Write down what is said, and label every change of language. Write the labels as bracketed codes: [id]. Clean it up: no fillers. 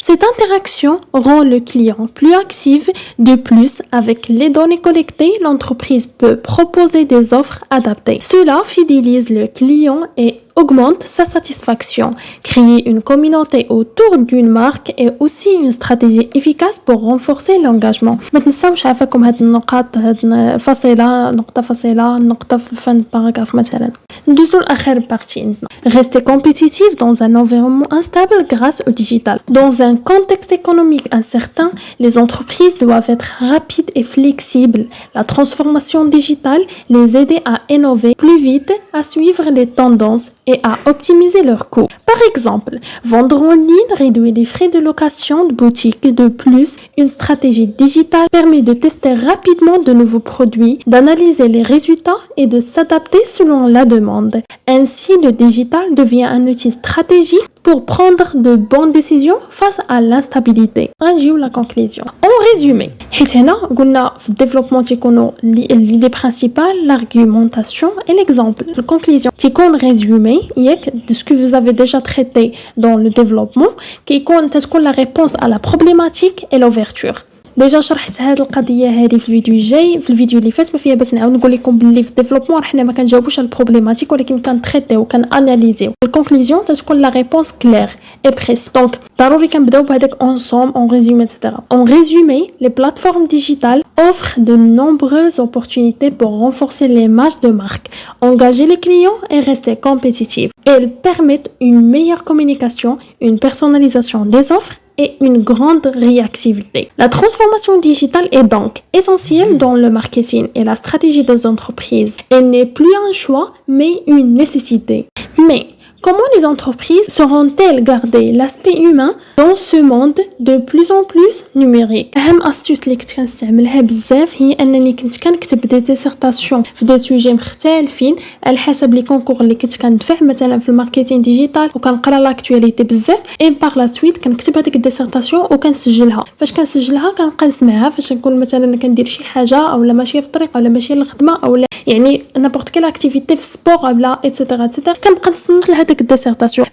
[fr] Cette interaction rend le client plus actif. De plus, avec les données collectées, l'entreprise peut proposer des offres adaptées. Cela fidélise le client et augmente sa satisfaction. Créer une communauté autour d'une marque est aussi une stratégie efficace pour renforcer l'engagement. [ar] ما تنساوش عافاكم هاد النقاط، هاد فاصلة نقطة فاصلة نقطة في الفن باراغراف مثلا. ندوزو لآخر بارتي عندنا. [fr] Rester compétitif dans un environnement instable grâce au digital. Dans un contexte économique incertain, les entreprises doivent être rapides et flexibles. La transformation digitale les aide à innover plus vite, à suivre les tendances et à optimiser leurs coûts. Par exemple, vendre en ligne réduit les frais de location de boutique. De plus, une stratégie digitale permet de tester rapidement de nouveaux produits, d'analyser les résultats et de s'adapter selon la demande. Ainsi, le digital devient un outil stratégique pour prendre de bonnes décisions face à l'instabilité. [ar] نجيو [fr] la conclusion. En résumé, [ar] حيت هنا قلنا في الديفلوبمون تيكونوا [fr] l'idée principale, l'argumentation et l'exemple. La conclusion [ar] تيكون [fr] résumé [ar] ياك [fr] de ce que vous avez déjà traité dans le développement, [ar] تكون [fr] la réponse à la problématique et l'ouverture. [ar] ديجا شرحت هذه القضيه هذه في الفيديو الجاي، في الفيديو اللي فات ما فيها باش نعاود نقول لكم باللي في الديفلوبمون حنا ما كنجاوبوش على البروبليماتيك ولكن كنتريتيو كناناليزيو. الكونكلوزيون تكون لا ريبونس كلير اي بريس. دونك ضروري كنبداو بهذاك انصوم اون ريزومي اكسترا. [fr] En résumé, les plateformes digitales offrent de nombreuses opportunités pour renforcer l'image de marque, engager les clients et rester compétitifs. Elles permettent une meilleure communication, une personnalisation des offres et une grande réactivité. La transformation digitale est donc essentielle dans le marketing et la stratégie des entreprises. Elle n'est plus un choix, mais une nécessité. Mais comment les entreprises sauront-elles garder l'aspect humain dans ce monde de plus en plus numérique? [ar] أهم astuce اللي كنت كنستعملها بزاف هي أنني كنت كنكتب دي ديسيرتاسيون في دي سوجي مختلفين على حسب لي كونكور اللي كنت كندفع مثلا في الماركتينغ ديجيتال، وكنقرا لاكtualité بزاف اي باغ لا سويت كنكتب هذيك الديسيرتاسيون وكنسجلها. فاش كنسجلها كنبقى نسمعها فاش نكون مثلا كندير شي حاجه اولا ماشيه في الطريق ولا ماشيه للخدمه اولا يعني نابورت كيل اكتيفيتي في سبور ولا ايتترا ايتترا، كنبقى نصنت لهذاك الديسيرتاسيون.